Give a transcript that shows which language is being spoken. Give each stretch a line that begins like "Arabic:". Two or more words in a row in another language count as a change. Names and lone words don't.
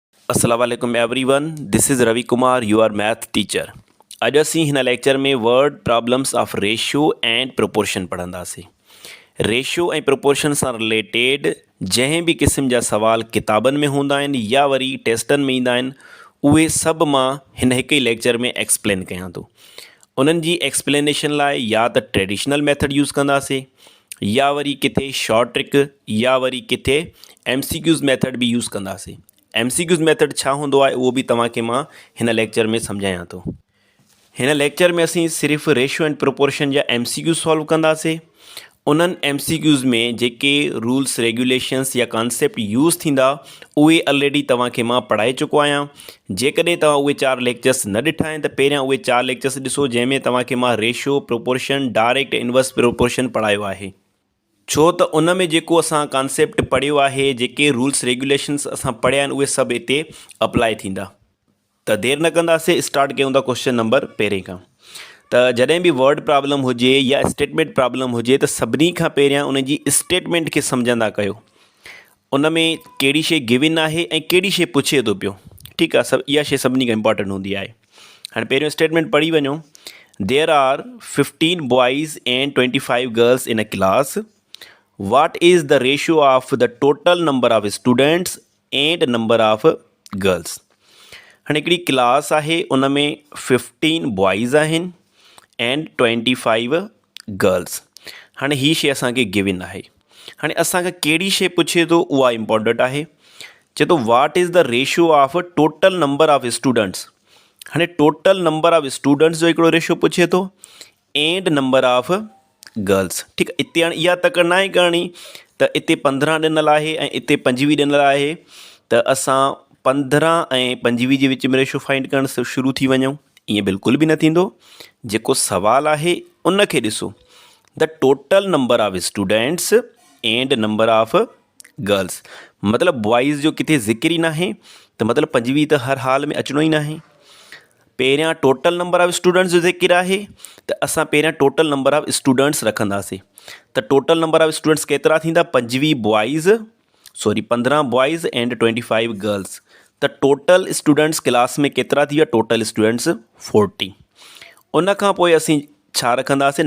English: अस्सलामुअलैकुम everyone, this is Ravi Kumar, your math teacher.
Sindhi: अॼु असीं हिन लेक्चर में
English: word problems of ratio and proportion
Sindhi: पढ़ंदासीं। रेशियो ऐं प्रोपोर्शन सां रिलेटेड जंहिं बि क़िस्म जा सवाल किताबनि में हूंदा आहिनि या वरी टेस्टनि में ईंदा आहिनि, उहे सभु मां हिन हिक ई लेक्चर में एक्सप्लेन कयां थो। उन्हनि जी एक्सप्लेनेशन लाइ या त
English: traditional method use
Sindhi: कंदासीं या वरी किथे
English: short trick
Sindhi: या वरी किथे
English: MCQs method
Sindhi: भी यूज़ कंदासीं।
English: MCQs method
Sindhi: छा हूंदो आहे उहो बि तव्हांखे मां हिन लेक्चर में सम्झायां थो। हिन लेक्चर में असीं सिर्फ़ु
English: ratio and proportion
Sindhi: जा
English: MCQ solve
Sindhi: कंदासीं। उन्हनि MCQs में जेके
English: rules regulations
Sindhi: या कॉन्सेप्ट यूज़ थींदा उहे ऑलरेडी तव्हांखे मां पढ़ाए चुको आहियां। जेकॾहिं तव्हां उहे 4 लेक्चर्स न ॾिठा आहिनि त पहिरियां उहे 4 लेक्चर्स ॾिसो, जंहिंमें तव्हांखे मां रेशियो, प्रोपोर्शन,
English: direct inverse proportion
Sindhi: पढ़ायो आहे। छो त उन में जेको असां कॉन्सेप्ट पढ़ियो आहे, जेके
English: rules regulations
Sindhi: असां पढ़िया आहिनि, उहे सभु हिते अप्लाई थींदा। त देरि न कंदासीं, स्टार्ट कयूं था
English: question number
Sindhi: पहिरें खां। त जॾहिं बि
English: word problem
Sindhi: हुजे या
English: statement problem
Sindhi: हुजे त सभिनी खां पहिरियां उन जी स्टेटमेंट खे सम्झंदा कयो। उन में कहिड़ी शइ गिवन आहे ऐं कहिड़ी शइ पुछे थो पियो। ठीकु आहे, सभु इहा शइ सभिनी खां इंपॉर्टेंट हूंदी आहे। हाणे पहिरियों स्टेटमेंट पढ़ी वञो।
English: There are 15 boys and 25 girls in a class. What is the ratio of the total number of students and number of girls?
Sindhi: हाणे हिकिड़ी क्लास आहे, उन में 15 बॉयज़ आहिनि
English: and 25 girls.
Sindhi: हाणे ही शइ असांखे गिवन आहे। हाणे असांखे कहिड़ी शइ पुछे थो उहा इम्पॉर्टेंट आहे। चए थो
English: what is the ratio of total number of students.
Sindhi: हाणे
English: total number of students
Sindhi: जो हिकिड़ो रेशियो पुछे थो
English: and number of girls.
Sindhi: ठीकु आहे, हिते हाणे इहा तकड़ न आहे करणी त हिते 15 ॾिनल आहे ऐं हिते 25 ॾिनल आहे त असां 15 ऐं 25 जे विच में
English: ratio find
Sindhi: करणु शुरू थी वञूं। ईअं बिल्कुलु बि न थींदो। जेको सुवालु आहे उन खे ॾिसो,
English: the total number of students and number of girls,
Sindhi: मतिलबु बॉइज़ जो किथे ज़िक्र ई न आहे, त मतिलबु 25 त हर हाल में अचिणो ई न आहे। पहिरियां
English: total number of students
Sindhi: जो ज़िक्र आहे त असां पहिरियां
English: total number of students
Sindhi: रखंदासीं। त
English: total number of students
Sindhi: केतिरा थींदा?
English: 15 boys and 25 girls.
Sindhi: त
English: total students
Sindhi: क्लास में केतिरा थी विया?
English: total students 40.
Sindhi: उन खां पोइ असीं छा रखंदासीं?